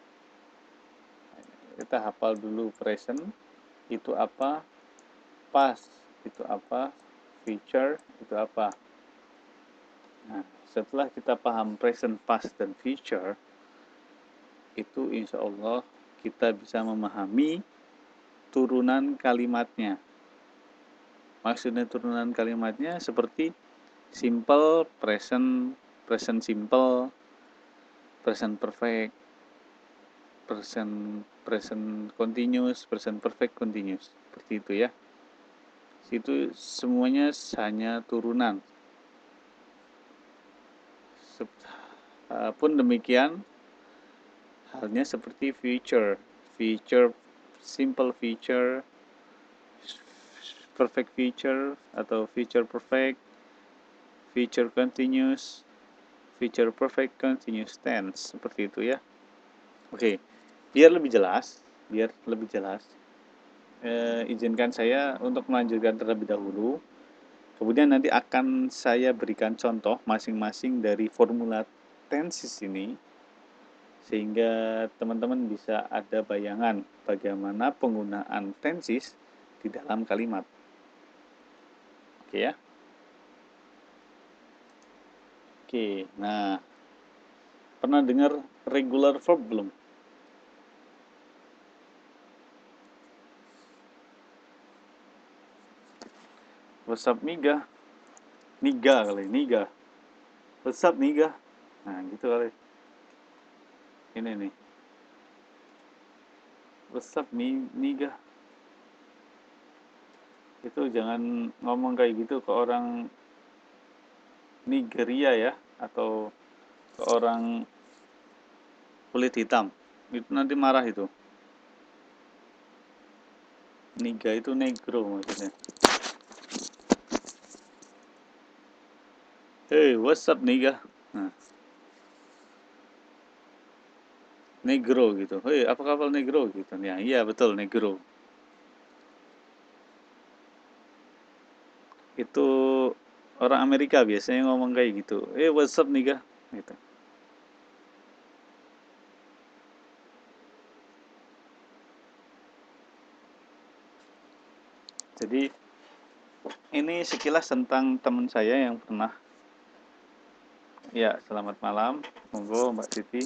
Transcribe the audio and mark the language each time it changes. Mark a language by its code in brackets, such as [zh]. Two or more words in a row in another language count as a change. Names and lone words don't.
[id] Kita hafal dulu present itu apa, past itu apa, future itu apa. Nah, setelah kita paham present, past, dan future, itu [ar] إن شاء الله [id] kita bisa memahami turunan kalimatnya. Maksudnya turunan kalimatnya seperti [en] simple, present, present simple, present perfect, present continuous, present perfect continuous. [id] Seperti itu ya. Itu semuanya hanya turunan. Pun demikian halnya seperti [en] future, simple future, perfect future [id] atau [en] future perfect, future continuous, future perfect continuous tense, [id] seperti itu ya. Oke, biar lebih jelas, izinkan saya untuk melanjutkan terlebih dahulu. Kemudian nanti akan saya berikan contoh masing-masing dari formula tenses ini, sehingga teman-teman bisa ada bayangan bagaimana penggunaan tenses di dalam kalimat. Oke ya. Oke, nah pernah dengar [en] regular verb [id] belum? [en] What's up Niga? Niga kali, Niga. What's up Niga? [id] Nah gitu kali. Ini nih. [en] What's up Niga? [id] Itu jangan ngomong kayak gitu ke orang Nigeria ya, atau ke orang kulit hitam. Itu nanti marah itu. Niga itu negro maksudnya. [en] Hey, what's up Niga? [id] Nah, negro gitu. Hey, apa kabar negro gitu. Ya, iya betul negro. Itu orang Amerika biasanya ngomong kayak gitu. [en] Hey, what's up Niga? Gitu. [id] Jadi ini sekilas tentang teman saya yang pernah. Ya, selamat malam. Monggo Mbak Siti.